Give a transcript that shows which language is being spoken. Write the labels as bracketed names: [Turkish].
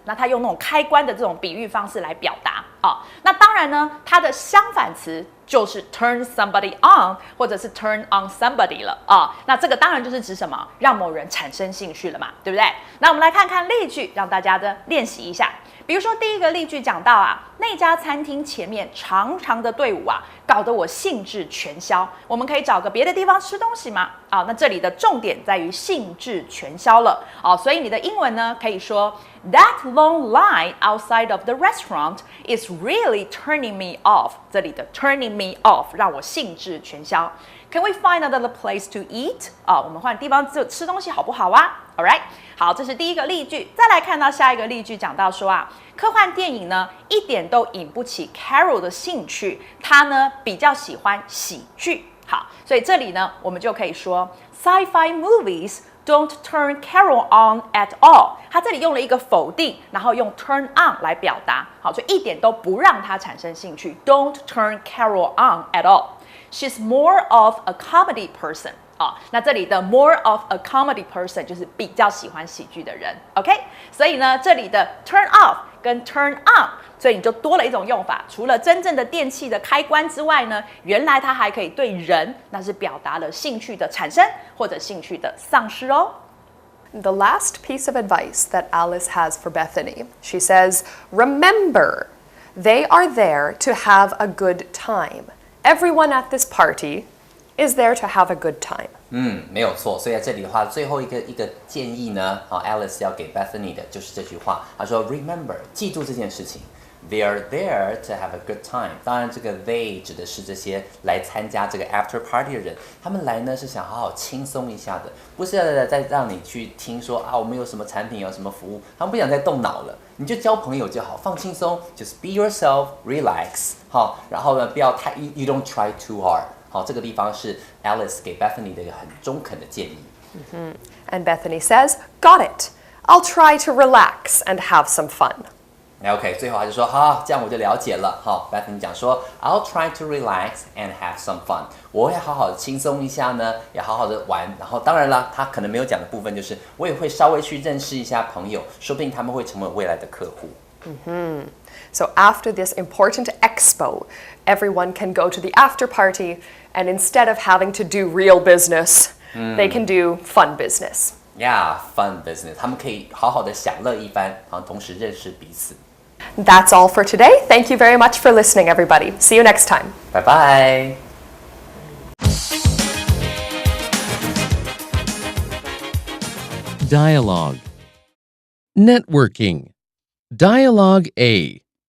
[Chinese] 那它用那种开关的这种比喻方式来表达那当然呢，它的相反词就是 [English] turn somebody on [Chinese] 或者是 [English] turn on somebody [Chinese] 了那这个当然就是指什么？让某人产生兴趣了嘛，对不对？那我们来看看例句，让大家的练习一下。比如说第一个例句讲到那家餐厅前面长长的队伍搞得我兴致全消。我们可以找个别的地方吃东西吗？那这里的重点在于兴致全消了所以你的英文呢可以说 [English] That long line outside of the restaurant is really turning me off。 [Chinese] 这里的 [English] turning me off [Chinese] 让我兴致全消。 [English] Can we find another place to eat？ [Chinese] 我们换地方吃东西好不好？ [English] Alright， [Chinese] 好，这是第一个例句。再来看到下一个例句，讲到说科幻电影呢一点都引不起 Carol 的兴趣，他呢比较喜欢喜剧。好，所以这里呢我们就可以说 [English] Sci-fi movies don't turn Carol on at all。 [Chinese] 他这里用了一个否定，然后用 turn on 来表达。好，所以一点都不让他产生兴趣。 [English] Don't turn Carol on at all。She's more of a comedy person。 [Chinese] 那这里的 [English] more of a comedy person [Chinese] 就是比较喜欢喜剧的人 ，OK？所以呢，这里的 turn off 跟 turn on， 所以你就多了一种用法。除了真正的电器的开关之外呢，原来它还可以对人，那是表达了兴趣的产生或者兴趣的丧失哦。 [English] The last piece of advice that Alice has for Bethany, she says, remember, they are there to have a good time. Everyone at this party is there to have a good time. [Chinese] 没有错。所以在这里的话，最后一个建议呢，Alice 要给 Bethany 的就是这句话。她说 ， [English] Remember， [Chinese] 记住这件事情。 [English] They are there to have a good time。 [Chinese] 当然，这个 they 指的是这些来参加这个 after party 的人。他们来呢是想好好轻松一下的，不是再让你去听说我们有什么产品，有什么服务。他们不想再动脑了，你就交朋友就好，放轻松 ， [English] just be yourself, relax。 [Chinese] 然后呢，不要太 [English] you don't try too hard。 [Chinese] 这个地方是 Alice 给 Bethany 的一个很中肯的建议。 [English] And Bethany says, got it. I'll try to relax and have some fun. [Chinese] OK， 最后他就说好，这样我就了解了。 [English] Bethany [Chinese] 讲说 [English] I'll try to relax and have some fun。 [Chinese] 我会好好的轻松一下呢，也好好的玩。然后当然了，他可能没有讲的部分就是我也会稍微去认识一下朋友，说不定他们会成为未来的客户。 [English] So after this important expo, everyone can go to the after party, and instead of having to do real business, they can do fun business. Yeah, fun business. [Chinese] 他们可以好好的享乐一番，同时认识彼此。 [English] That's all for today. Thank you very much for listening, everybody. See you next time. [Chinese] 拜拜。 [English] Dialogue. Networking. Dialogue A.